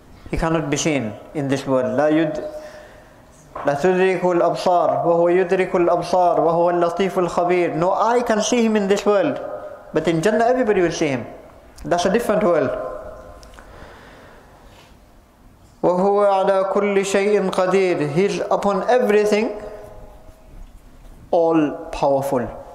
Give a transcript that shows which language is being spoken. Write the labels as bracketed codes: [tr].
[en] He cannot be seen in this world. [ar] لا تدرك الأبصار وهو يدرك الأبصار وهو اللطيف الخبير. [en] No eye can see Him in this world, but in Jannah everybody will see Him. That's a different world. [ar] وهو على كل شيء قدير, [en] He is upon everything all powerful.